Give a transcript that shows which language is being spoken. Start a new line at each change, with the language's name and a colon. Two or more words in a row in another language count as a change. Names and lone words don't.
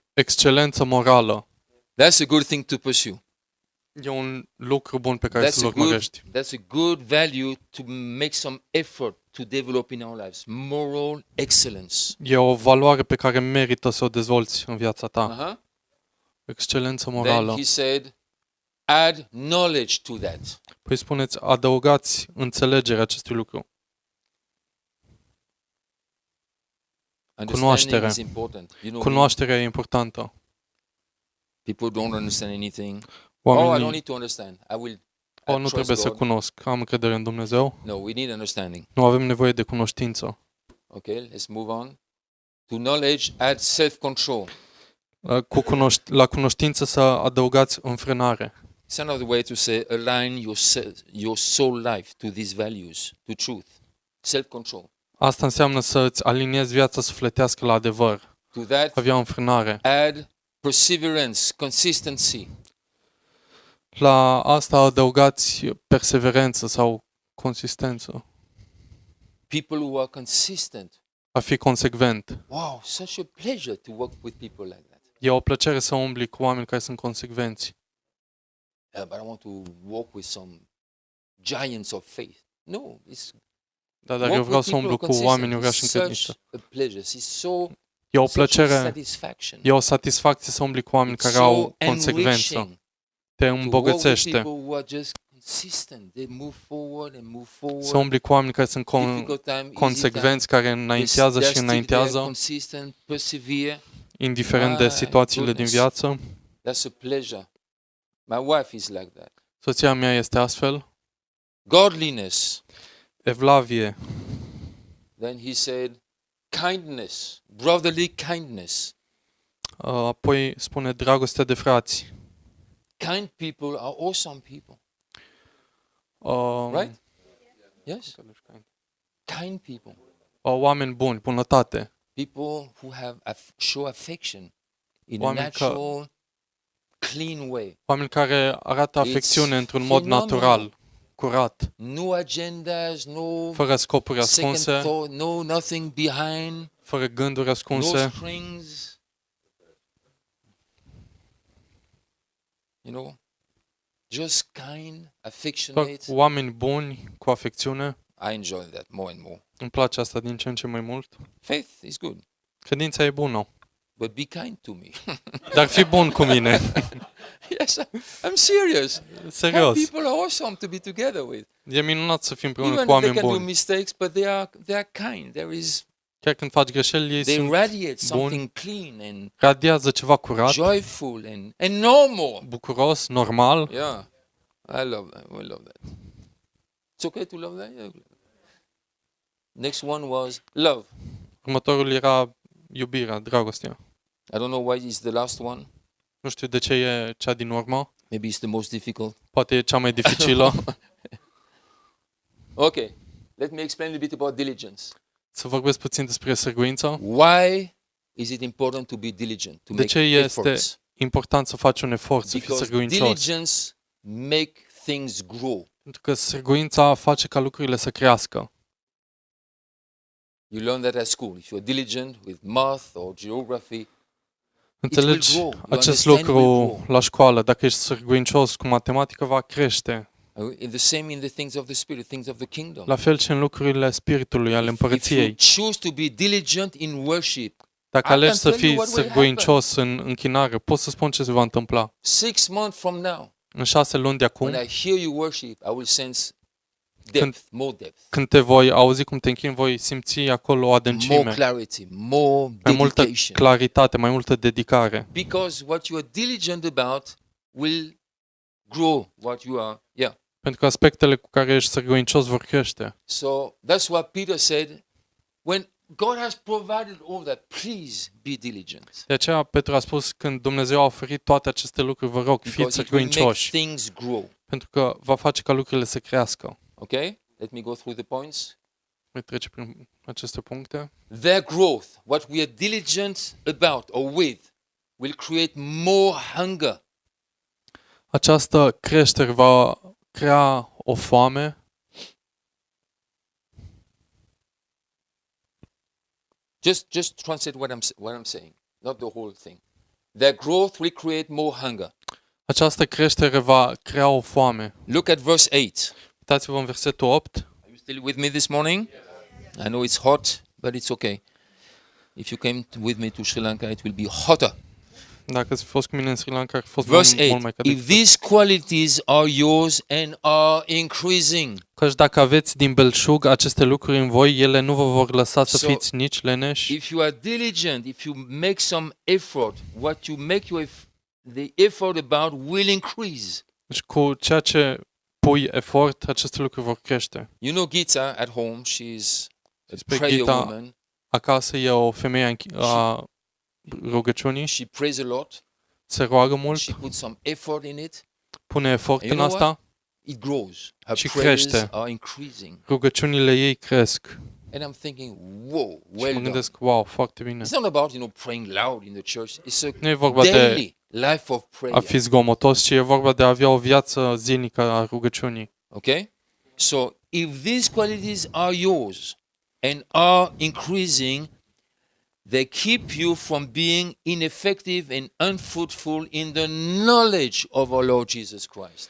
Romanian: excelență morală.
English: That's a good thing to pursue.
Romanian: E un lucru bun pe care să-l urmărești.
English: That's a good value to make some effort to develop in our lives. Moral excellence.
Romanian: E o valoare pe care merită să o dezvolți în viața ta. Uh-huh. Excelență
English: Then
Romanian: morală.
English: he said, add knowledge to that.
Romanian: Păi spuneți, adăugați înțelegerea acestui lucru.
English: Understanding is important. You know,
Romanian: Cunoașterea e importantă.
English: people don't understand anything. Oh, I don't
Romanian: Oamenii
English: need to understand. I
Romanian: nu
English: trust
Romanian: trebuie să
English: God.
Romanian: cunosc. Am încredere în Dumnezeu.
English: No, we need understanding.
Romanian: Nu avem nevoie de cunoștință.
English: Okay, let's move on. To knowledge, add self-control.
Romanian: La cunoștință să adăugați înfrânare.
English: It's another way to say align your soul life to these values, to truth. Self-control.
Romanian: Asta înseamnă să îți aliniezi viața sufletească la adevăr.
English: To that,
Romanian: Avea înfrânare.
English: add perseverance, consistency.
Romanian: La asta adăugați perseverență sau consistență.
English: People who are consistent.
Romanian: A fi consecvent.
English: Wow, such a pleasure to work with people like that.
Romanian: E o plăcere să umbli cu oameni care sunt consecvenți.
English: But I want to walk with some giants of faith. No, it's
Romanian: Dar eu vreau să umblu cu oameni urași în credință.
English: a pleasure. It's so
Romanian: E o
English: such a
Romanian: plăcere,
English: satisfaction.
Romanian: e o satisfacție să umbli cu oameni
English: It's
Romanian: care
English: so
Romanian: au consecvență.
English: enriching
Romanian: Te
English: to walk with
Romanian: îmbogățește.
English: people who are just consistent. They move forward and move forward.
Romanian: Să umbli cu oameni care sunt
English: Difficult time, easy
Romanian: consecvenți, care
English: time.
Romanian: înaintează
English: They're
Romanian: și
English: still there,
Romanian: înaintează,
English: consistent, persevere.
Romanian: indiferent de
English: My
Romanian: situațiile din
English: goodness.
Romanian: viață.
English: That's a pleasure. My wife is like that.
Romanian: Soția mea este astfel.
English: Godliness.
Romanian: Evlavie.
English: Then he said, kindness, brotherly kindness.
Romanian: Apoi spune dragoste de frați.
English: Kind people are awesome people, Uh, right? Yes? Kind people.
Romanian: Oameni buni, bunătate.
English: People who show affection in a
Romanian: Oameni
English: natural, clean way.
Romanian: Oameni care arată afecțiune într-un mod natural, curat,
English: No agendas, no
Romanian: fără scopuri
English: second
Romanian: ascunse,
English: thought, no nothing behind,
Romanian: fără gânduri
English: no
Romanian: ascunse,
English: strings. You know, just kind,
Romanian: doar
English: affectionate.
Romanian: oameni buni, cu afecțiune.
English: I enjoy that more and more.
Romanian: Îmi place asta din ce în ce mai mult.
English: Faith is good,
Romanian: Credința e bună,
English: but be kind to me.
Romanian: dar fi bun cu mine.
English: Yes, I'm serious. Kind
Romanian: Serios.
English: people are awesome to be together with.
Romanian: E minunat să fim împreună
English: Even
Romanian: cu
English: if they
Romanian: oameni
English: can do
Romanian: buni.
English: mistakes, but they are kind.
Romanian: Chiar când faci greșeli, ei
English: They
Romanian: sunt
English: radiate something clean and
Romanian: radiază ceva curat,
English: joyful and normal.
Romanian: bucuros, normal.
English: Yeah, I love that. We love that. It's okay to love that. Yeah. Next one was love.
Romanian: Următorul era iubirea, dragostea.
English: I don't know why it's the last one.
Romanian: Nu știu de ce e cea din urmă.
English: Maybe it's the most difficult.
Romanian: Poate e cea mai dificilă.
English: Okay, let me explain a little bit about diligence.
Romanian: Să vorbesc puțin despre sârguință.
English: Why is it important to be diligent, to
Romanian: De ce
English: make
Romanian: este
English: efforts?
Romanian: important să faci un efort, să fii
English: Because
Romanian: sârguincios?
English: diligence make things grow.
Romanian: Pentru că sârguința face ca lucrurile să crească.
English: You learn that at school. If you're diligent with math or geography,
Romanian: Înțelegi
English: grow. Your
Romanian: acest
English: understanding will
Romanian: lucru
English: grow.
Romanian: la școală. Dacă ești sârguincios cu matematică, va crește.
English: in the same in the things of the spirit, things of the kingdom.
Romanian: La fel și în lucrurile spiritului, ale
English: If you
Romanian: împărăției.
English: choose to be diligent in worship,
Romanian: Dacă
English: I
Romanian: alegi
English: can
Romanian: să
English: tell you
Romanian: fii
English: what will
Romanian: sârguincios în închinare, pot să spun ce se va întâmpla.
English: 6 months from now,
Romanian: În 6 luni de acum,
English: when I hear you worship, I will sense depth, more depth,
Romanian: când te voi auzi cum te închini, voi simți acolo o
English: more
Romanian: adâncime,
English: clarity, more
Romanian: mai multă
English: dedication.
Romanian: claritate, mai multă dedicare.
English: Because what you are diligent about will grow what you are. Yeah.
Romanian: Pentru că aspectele cu care ești sârguincios vor crește.
English: So that's what Peter said. When God has provided all that, please be diligent.
Romanian: De aceea Petru a spus, când Dumnezeu a oferit toate aceste lucruri, vă rog, fiți
English: Because it will make
Romanian: sârguincioși,
English: things grow.
Romanian: pentru că va face ca lucrurile să crească.
English: Okay? Let me go through the points.
Romanian: Voi trece prin aceste puncte.
English: Their growth, what we are diligent about or with, will create more hunger.
Romanian: Această creștere va crea o foame.
English: Just translate what I'm saying, not the whole thing. Their growth will create more hunger.
Romanian: Această creștere va crea o foame.
English: Look at verse 8.
Romanian: Uitați-vă în versetul 8.
English: Are you still with me this morning? I know it's hot, but it's okay. If you came with me to Sri Lanka, it will be hotter.
Romanian: Dacă ați fost cu mine în Sri Lanka, ar fi fost
English: Verse
Romanian: mult
English: 8.
Romanian: mai călduț.
English: If these qualities are yours and are increasing.
Romanian: Căci dacă aveți din belșug aceste lucruri în voi, ele nu vă vor lăsa să fiți nici leneși.
English: If you are diligent, if you make some effort, what you make the effort about will increase.
Romanian: Deci cu ceea ce pui efort, aceste lucruri vor crește.
English: You know Gita at home, she's a
Romanian: Pe
English: prayer
Romanian: Gita
English: woman.
Romanian: acasă e o femeie a rugăciunii,
English: She prays a lot.
Romanian: se roagă mult,
English: She puts some effort in it.
Romanian: pune efort
English: And
Romanian: în
English: you know
Romanian: asta,
English: It grows. Her
Romanian: Și
English: prayers
Romanian: crește.
English: are increasing.
Romanian: rugăciunile ei cresc.
English: And I'm thinking, wow,
Romanian: Și
English: well
Romanian: mă
English: done.
Romanian: gândesc, wow, foarte bine.
English: It's not about, praying loud in the church. It's a
Romanian: Nu e vorba de
English: daily life of
Romanian: a
English: prayer.
Romanian: fi zgomotos, ci e vorba de a avea o viață zilnică a rugăciunii.
English: Okay? So, if these qualities are yours and are increasing, they keep you from being ineffective and unfruitful in the knowledge of our Lord Jesus Christ.